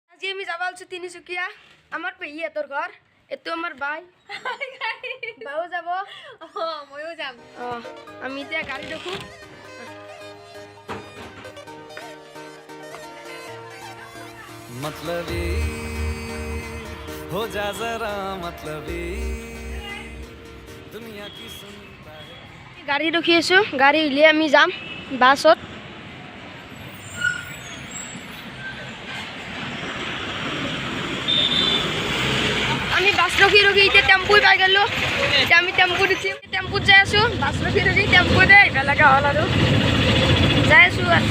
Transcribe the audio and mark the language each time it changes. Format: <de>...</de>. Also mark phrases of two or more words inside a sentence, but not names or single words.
<as>আজি আমি যাব আলছো তিনিচুকীয়া আমার পেহিহঁতৰ ঘৰ এটো আমার বাই বাও যাব ময়ো যাম আমি এতিয়া গাড়ী দেখো</as> <hi>मतलबी हो जा जरा मतलबी दुनिया की सुनता है</hi> <as>গাড়ী ৰখি আছো গাড়ী উলিয়াই আমি যাম বাছত আমি বাস ৰখি ৰখি এতিয়া টেম্পু পাই গলো এতিয়া আমি টেম্পু দিছি টেম্পুত যাই আছো বাস ৰখি ৰখি টেম্পুতে আহিব লগা হ'ল আৰু যাই আছো</as>